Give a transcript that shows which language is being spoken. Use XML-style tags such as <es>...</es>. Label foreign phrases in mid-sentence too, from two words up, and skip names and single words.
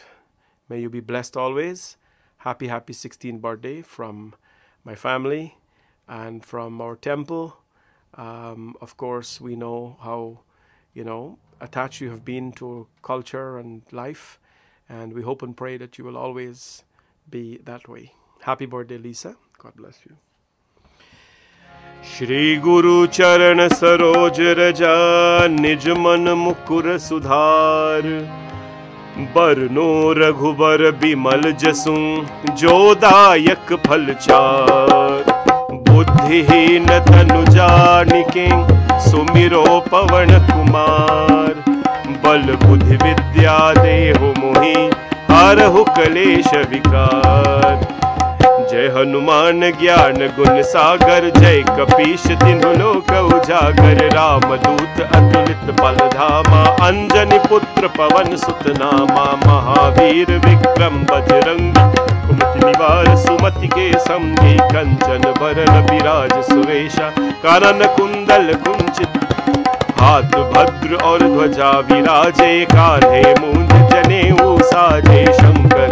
<en>May you be blessed always. Happy 16th birthday from my family and from our temple. Of course, we know how, attached you have been to culture and life. And we hope and pray that you will always be that way. Happy birthday, Lisa. God bless you.</en> <awa>श्री गुरु चरण सरोज रज निज मन मुकुर सुधार बरनो रघुबर बिमल जसु जोदायक फलचार बुद्धिहीन तनु जानिके सुमिरो पवन कुमार बल बुद्धि विद्या देहु मोहि हरहु कलेश विकार। जय हनुमान ज्ञान गुण सागर जय कपीश तिन्हु लोक उजागर रामदूत अतुलित बल धामा अंजनी पुत्र पवन सुत नामा महावीर विक्रम बजरंगी कुमति निवार सुमति के समझे कंचन बरन विराज सुवेशा कानन कुंडल कुंचित हाथ भद्र और ध्वजा विराजे, कान्हे मूंज जनेऊ साजे, शंकर</awa>